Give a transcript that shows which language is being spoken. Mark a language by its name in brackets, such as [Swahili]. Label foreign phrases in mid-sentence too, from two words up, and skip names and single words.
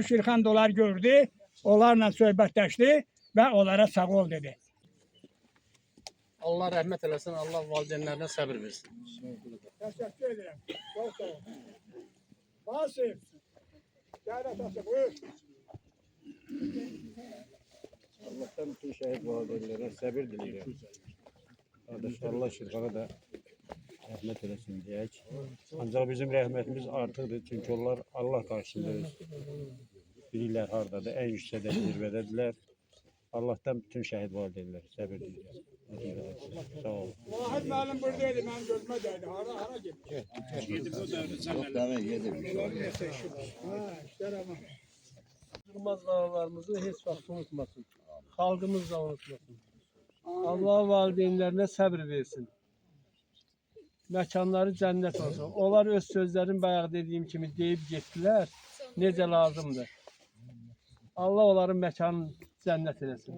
[Azerbaijani] Şirxan da onlar gördü. onlarla söhbətləşdi və onlara sağ ol dedi. Allah rəhmət eləsin, Allah valideynlərinə səbir versin. Təşəkkür edirəm. Çox sağ ol. Vasif. Gəl atası, buyur. [Turkish] Allah'tan bütün şehit valideynlere sabır diliyorum. Kardeş Allah Şirkan'a da rahmet eylesin diyek. Ancak bizim rahmetimiz artırdı çünkü onlar Allah karşısında bilirler hardadır, en yüksekte zirvedediler. Allah'tan bütün şehit valideynlere sabır diliyorum. Sağ olun. [Azerbaijani] Vahid müəllim buradaydı, mənim gözümə dəydi. Hara getdi? [Turkish] Yok demek yedim. [Azerbaijani] Ha, işlər ama. Durmaz dağlarımızı heç vaxt unutmasın. Xalqımız da unutmasın. Allah valideynlerine səbir versin. Məkanları cənnət olsun. Onlar öz sözlərin bayaq dediyim kimi deyib getdilər. Necə lazımdır. Allah onların məkanını cənnət eləsin.